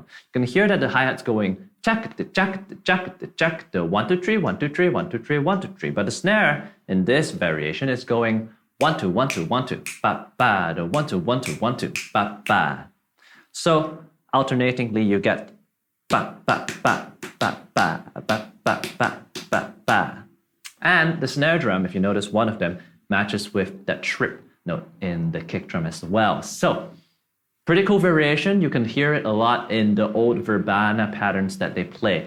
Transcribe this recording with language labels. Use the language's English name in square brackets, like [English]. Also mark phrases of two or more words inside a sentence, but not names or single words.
[English] You can hear that the hi-hat's going jack, the 1 2 3 1 2 3 1 2 3 1 2 3. But the snare in this variation is going 1 2 1 2 1 2 ba ba, the 1 2 1 2 1 2 ba ba. So alternatingly you get ba ba ba ba ba ba ba ba ba ba. And the snare drum, if you notice, one of them matches with that trip note in the kick drum as well. So pretty cool variation. You can hear it a lot in the old verbena patterns that they play.